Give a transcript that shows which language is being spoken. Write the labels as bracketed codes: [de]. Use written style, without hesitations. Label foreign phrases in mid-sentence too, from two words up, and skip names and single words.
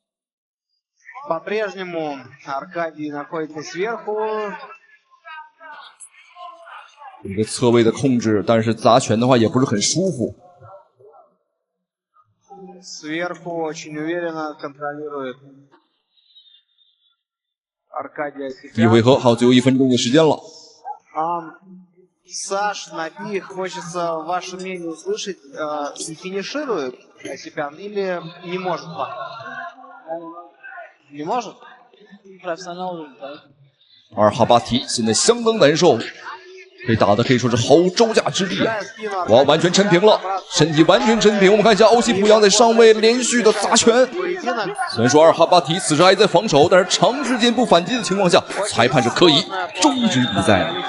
[zh] 一个侧位的控制，但是砸拳的话也不是很舒服。第一回合好，最后1分钟的时间了。 [ru] Саш, Наби, хочется ваше мнение услышать. Финиширует Осипян или не может пока? Не может? Профессионал уже, да. [zh] 阿尔哈巴提现在相当难受。 这打的可以说是毫无招架之力啊！哇，完全抻平了，身体完全抻平。我们看一下欧西普扬在上位连续的砸拳。虽然说阿尔哈巴提此时还在防守，但是长时间不反击的情况下，裁判是可以终止比赛的。